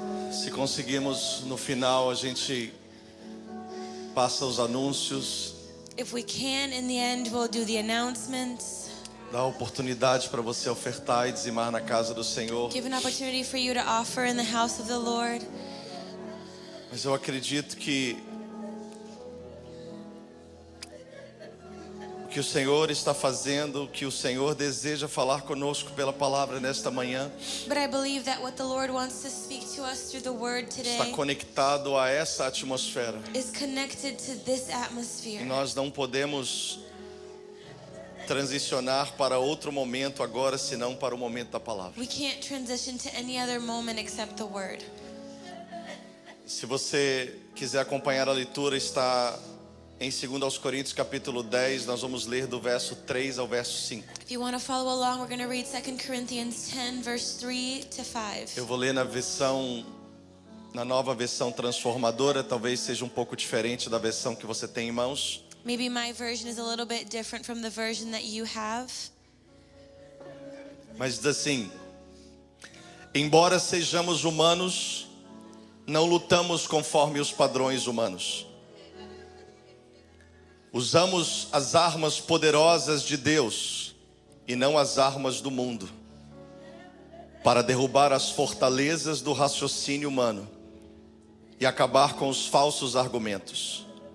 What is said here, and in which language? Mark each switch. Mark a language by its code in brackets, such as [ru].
[pt] Se conseguirmos, no final a gente passa os anúncios, [en] If we can, in the end, we'll do the announcements. [pt] dá oportunidade para você ofertar e dizimar na casa do Senhor. [en] Give an opportunity for you to offer in the house of the Lord. [pt] Mas eu acredito que o que o Senhor está fazendo, o que o Senhor deseja falar conosco pela palavra nesta manhã, [en] But I believe that what the Lord wants to speak to us through the word [pt] está [en] today [pt] conectado a essa atmosfera. [en] is connected to this [pt] E [en] atmosphere. [pt] nós não podemos transicionar para outro momento agora, senão para o momento da palavra. [en] We can't transition to any other moment except the word. [pt] Se você quiser acompanhar a leitura, está em 2 aos Coríntios capítulo 10, nós vamos ler do verso 3 ao verso 5. [en] If you want to follow along, we're going to read 2 Corinthians 10, verse 3 to 5. [pt] Eu vou ler na nova versão transformadora, talvez seja um pouco diferente da versão que você tem em mãos. [en] Maybe my version is a little bit different from the version that you have. [pt] Mas diz assim: embora sejamos humanos, não lutamos conforme os padrões humanos. Usamos as armas poderosas de Deus e não as armas do mundo, para derrubar as fortalezas do raciocínio humano e acabar com os falsos argumentos.